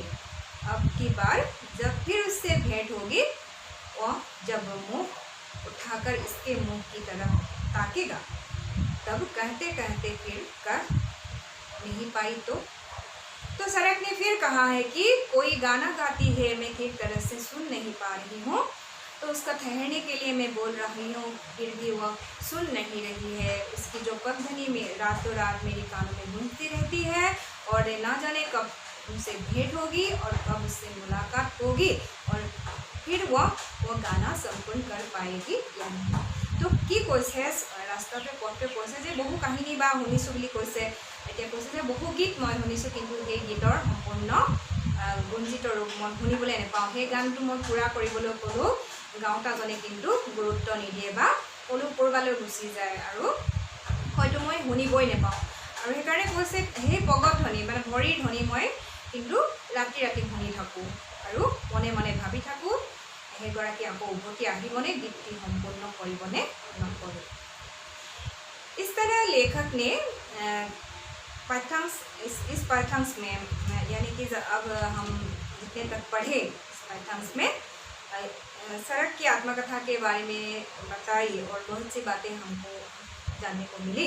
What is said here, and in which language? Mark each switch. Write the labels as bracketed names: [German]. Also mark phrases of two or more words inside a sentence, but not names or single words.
[Hindi] अब की बार जब फिर उससे भेंट होगी, वह जब मुंह उठाकर इसके मुंह की तरफ ताकेगा, तब कहते कहते फिर कह नहीं पाई तो सरक ने फिर कहा है कि कोई गाना गाती है, मैं ठीक तरह से सुन नहीं पा रही हूँ, तो उसका ठहरने के लिए मैं बोल रही हूँ, फिर भी वह सुन नहीं रही है। उसकी जो पगध्वनि में रातों रात मेरे कानों में गूंजती रहती है, और ना जाने कब उनसे भेंट होगी और कब उससे मुलाकात होगी, और फिर वह गाना सम्पूर्ण कर पाएगी या नहीं। [Assamese] तो কি কৈছে ৰাস্তাতে পথে কৈছে যে বহু কাহিনী বা শুনিছোঁ বুলি কৈছে, এতিয়া কৈছে যে বহু গীত মই শুনিছোঁ, কিন্তু সেই গীতৰ সম্পূৰ্ণ গুঞ্জিত ৰূপ মই শুনিবলৈ নাপাওঁ। সেই গানটো মই পূৰা কৰিবলৈ ক'লেও গাঁওতাজনে কিন্তু গুৰুত্ব নিদিয়ে বা ক'লেও ক'ৰবালৈ গুচি যায়, আৰু হয়তো মই শুনিবই নাপাওঁ। আৰু সেইকাৰণে কৈছে সেই পগধ্বনি মানে ভৰিৰ ধ্বনি মই কিন্তু ৰাতি ৰাতি শুনি থাকোঁ, আৰু মনে মনে ভাবি থাকোঁ সেইগৰাকী আকৌ উভতি আহিবনে, গীতটি সম্পূৰ্ণ কৰিবনে নকৰে। [Hindi] इस तरह लेखक ने इस पाठ्यांश में यानी कि अब हम जितने तक पढ़े इस पाठ्यांश में सरक की आत्मकथा के बारे में बताई, और बहुत सी बातें हमको जानने को मिली।